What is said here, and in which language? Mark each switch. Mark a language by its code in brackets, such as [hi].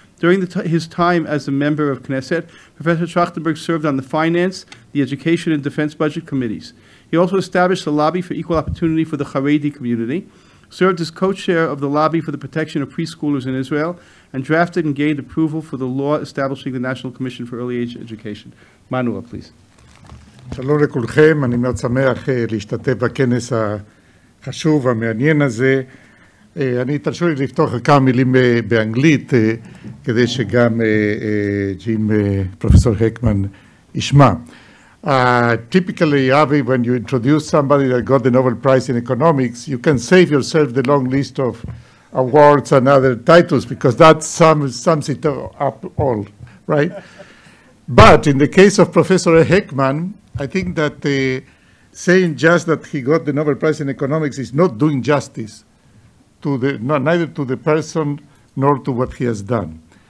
[en] During his time as a member of Knesset, Professor Trachtenberg served on the Finance, the Education, and Defense Budget Committees. He also established the Lobby for Equal Opportunity for the Haredi community, served as co-chair of the Lobby for the Protection of Preschoolers in Israel, and drafted and gained approval for the law establishing the National Commission for Early Age Education. Manuel, please. [he] שלום לכולכם, אני מאוד שמח להשתתף בכנס החשוב והמעניין הזה. אני תרשו לי לפתוח כמה מילים באנגלית, כדי שגם ג'ים, פרופסור הקמן, ישמע. [en] Typically, Avi, when you introduce somebody that got the Nobel Prize in Economics, you can save yourself the long list of awards and other titles, because that sums it up all, right? But in the case of Professor Heckman, I think that saying just that he got the Nobel Prize in Economics is not doing justice to neither to the person nor to what he has done.